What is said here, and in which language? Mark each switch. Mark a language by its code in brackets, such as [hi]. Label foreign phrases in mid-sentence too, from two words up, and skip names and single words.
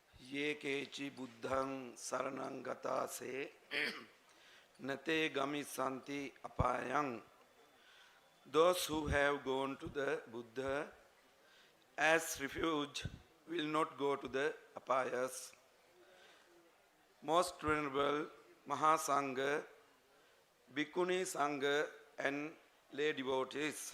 [pi] Ye kechi buddhang saranang gata se nate gami santi apayang. [en] Those who have gone to the Buddha as refuge will not go to the apayas. Most Venerable Mahasangha, Bhikkhuni Sangha and lay devotees.